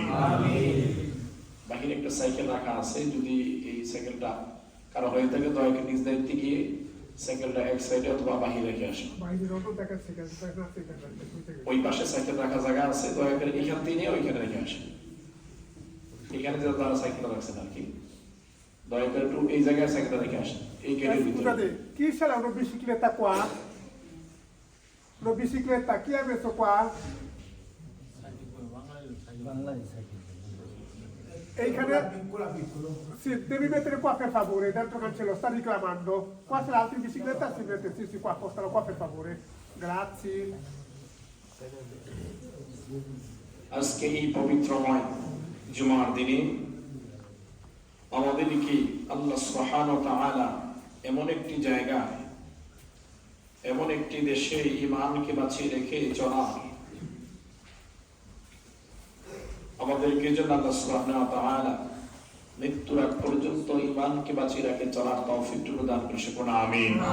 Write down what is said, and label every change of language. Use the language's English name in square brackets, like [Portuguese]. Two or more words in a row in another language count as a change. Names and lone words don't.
[Bangla] বাহিরে একটা সাইকেল রাখা আছে, যদি এই সাইকেলটা কারো হয়ে থাকে দয়া করে নিজ দায়িত্বে গিয়ে সাইকেলটা এক সাইডে অথবা বাহিরে রেখে আসেন। ওই পাশে সাইকেল রাখা জায়গা আছে, দয়া করে এখান থেকে নিয়ে ওইখানে রেখে আসেন। এখানে যে তারা সাইকেল রাখছেন আর কি, দয়া করে একটু এই জায়গায় সাইকেল রেখে আসেন। এই গেটের ভিতরে কি সালা [Italian] una bicicletta qua? Una bicicletta chi ha messo qua? Eichane, sì, devi mettere qua per favore, dentro cancello, sta reclamando. Qua c'è l'altra bicicletta, si mette, sì, qua, postala qua per favore. Grazie. [Bangla] আজকে এই পবিত্রময় জুমার দিনে আমাদেরকে [Arabic] الله سبحانه وتعالى [Bangla] এমন একটি জায়গায়, এমন একটি দেশে ঈমানকে বাঁচিয়ে রেখে চলা, আমাদেরকে যেন [Arabic] الله سبحانه وتعالى [Bangla] মৃত্যুর আগ পর্যন্ত ঈমানকে বাঁচিয়ে রেখে চলার তৌফিক প্রদান করে সকলে আমিন।